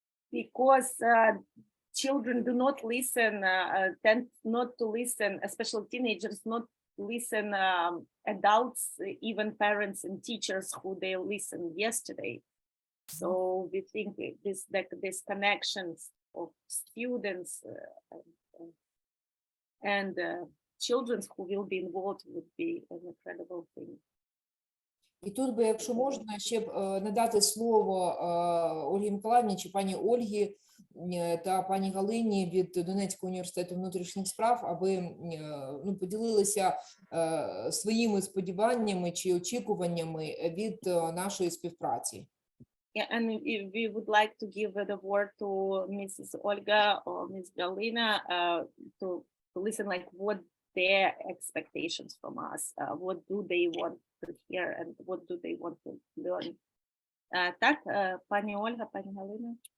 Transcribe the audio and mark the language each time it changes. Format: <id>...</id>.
<en>because children do not listen, tend not to listen, especially teenagers, not listen adults, even parents and teachers who they listened yesterday. So we think this connections of students and children who will be involved would be an incredible thing.</en> <uk>І тут би, якщо можна, ще б надати слово Ольгі Миколаївні чи пані Ольгі та пані Галині від Донецького університету внутрішніх справ, аби поділилися своїми сподіваннями чи очікуваннями від нашої співпраці.</uk> <en>Yeah, and we would like to give the word to Mrs. Olga or Ms. Galina to listen, like what their expectations from us, what do they want to hear and what do they want to learn.</en> <uk>Так, пані Ольга, пані Галина.</uk>